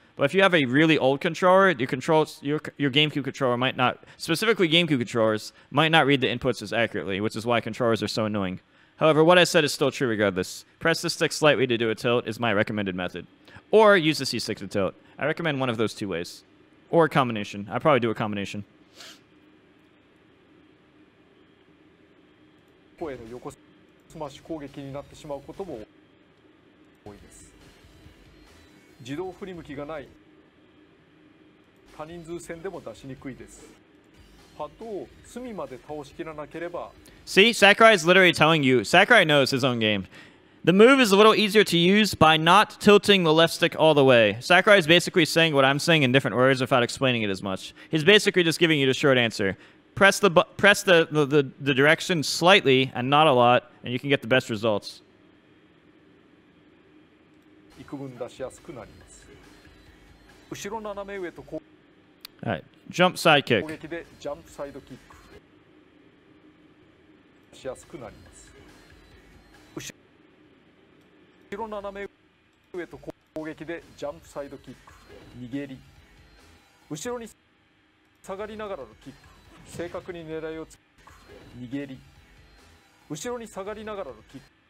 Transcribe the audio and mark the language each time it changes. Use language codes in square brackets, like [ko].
[en] But if you have a really old controller, your GameCube controller might not, specifically GameCube controllers, might not read the inputs as accurately, which is why controllers are so annoying. However, what I said is still true regardless. Press the stick slightly to do a tilt is my recommended method. Or use the C-stick to tilt. I recommend one of those two ways. Or a combination. I'd probably do a combination. [ja] こへの横スマッシュ攻撃になってしまうことも多いです。自動振り向きがない多人数戦でも出しにくいです。パッドを隅まで倒しきらなければ [en] See, Sakurai is literally telling you. Sakurai knows his own game. The move is a little easier to use by not tilting the left stick all the way. Sakurai is basically saying what I'm saying in different words without explaining it as much. He's basically just giving you the short answer. Press the direction slightly and not a lot, and you can get the best results. [ja] 幾分出しやすくなります。後ろ斜め上と攻 [en] All right, jump side [ja] 攻 [en] kick. [ja] 撃でジャンプサイドキックしやすくなります。後ろ斜め上と攻撃でジャンプサイドキック逃げり後ろに下がりながらのキック正確に狙いをつく逃げり後ろに下がりながらのキック